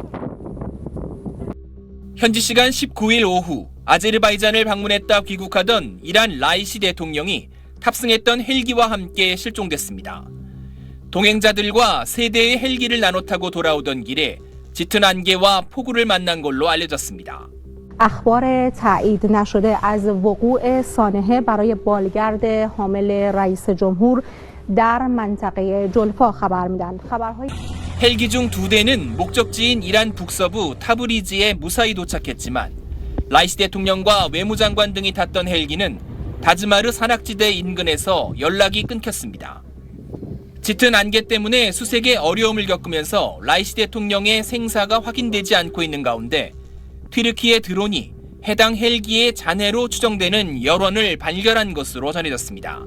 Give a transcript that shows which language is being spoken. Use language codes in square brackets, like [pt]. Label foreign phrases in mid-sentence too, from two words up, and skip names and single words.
[ko] 현지 시간 19일 오후 아제르바이잔을 방문했다 귀국하던 이란 라이시 대통령이 탑승했던 헬기와 함께 실종됐습니다. 동행자들과 3대의 헬기를 나눠 타고 돌아오던 길에 짙은 안개와 폭우를 만난 걸로 알려졌습니다. [fa] اخبار تایید نشده از وقوع سانحه برای بالگرد حامل رئیس جمهور در منطقه جولفا خبر میدن. [ko] 헬기 중 2대는 목적지인 이란 북서부 타브리즈에 무사히 도착했지만 라이시 대통령과 외무장관 등이 탔던 헬기는 다즈마르 산악지대 인근에서 연락이 끊겼습니다. 짙은 안개 때문에 수색에 어려움을 겪으면서 라이시 대통령의 생사가 확인되지 않고 있는 가운데 튀르키예 드론이 해당 헬기의 잔해로 추정되는 열원을 발견한 것으로 전해졌습니다.